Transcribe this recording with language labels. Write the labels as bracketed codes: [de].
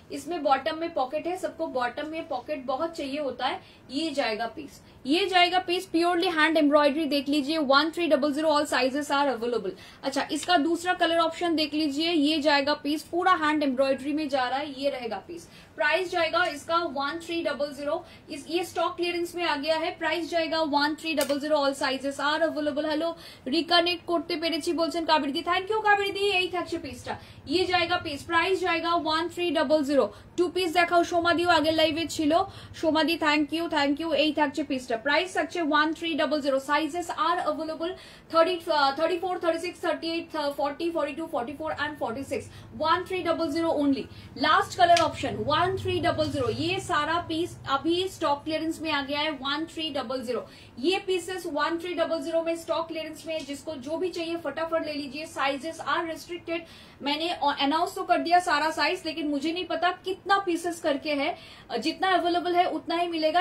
[hi] इसमें बॉटम में पॉकेट है, सबको बॉटम में पॉकेट बहुत चाहिए होता है। ये जाएगा पीस, ये जाएगा पीस प्योरली हैंड एम्ब्रॉयडरी। देख लीजिए 1300 300 [en] All sizes are available. [hi] अच्छा, इसका दूसरा कलर ऑप्शन देख लीजिए, ये जाएगा पीस पूरा हैंड एम्ब्रॉयडरी में जा रहा है, ये रहेगा पीस। प्राइस जाएगा इसका 1300, ये स्टॉक क्लियरेंस में आ गया है। प्राइस जाएगा 1300, [en] All sizes are available. [bn] Hello, reconnect করতে পেরেছি বলছেন কাবেরী, থ্যাংক ইউ কাবেরী, এই থাকছে পিসটা, [hi] ये जाएगा पीस। प्राइस जाएगा 1300। [bn] 2 পিস দেখাও, সোমাদিও আগের লাইভে ছিল, সোমাদি থ্যাংক ইউ, এই থাকছে পিসটা। প্রাইস থাকছে 1300, [en] Sizes are available 34, 36, 38, 40, 42, 44 and 46। [hi] 1300 only. Last colour option 1300, ये सारा पीस अभी स्टॉक क्लियरेंस में आ गया है। 1300 ये पीसेस 1300 में स्टॉक क्लियरेंस में, जिसको जो भी चाहिए फटाफट ले लीजिए। साइजेस आर रिस्ट्रिक्टेड, मैंने अनाउंस तो कर दिया सारा साइज, लेकिन मुझे नहीं पता कितना पीसेस करके है, जितना अवेलेबल है उतना ही मिलेगा।